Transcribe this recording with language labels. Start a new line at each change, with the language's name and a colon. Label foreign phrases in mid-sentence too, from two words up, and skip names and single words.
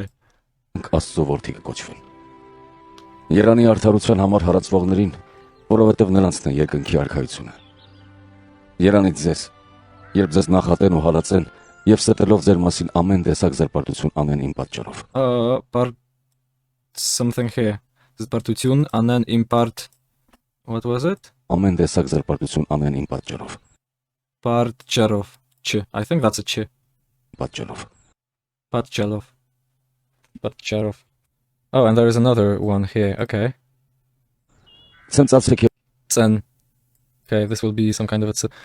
Armenian: Աստծո որդի կոչվեն։ Երանի արդարության համար հրացվողներին, որովհետև նրանցն է երկնքի արքայությունը։ Երանի ձեզ, երբ ձեզ նախատեն ու հալածեն, եւ ստելով ձեր մասին ամեն տեսակ զրպարտություն անեն իմ պատճառով։
English: Part something here. This is partitun, and then impart. What was it?
Armenian: Ամեն տեսակ զրպարտություն անեն իմ պատճառով։
English: Partcherov. Ch. I think that's a ch.
Armenian: Պատճառով։ Partcherov.
English: Oh, and there is another one here. Okay.
Armenian: Ցնծացեք Tsen.
English: Okay, this will be some kind of a...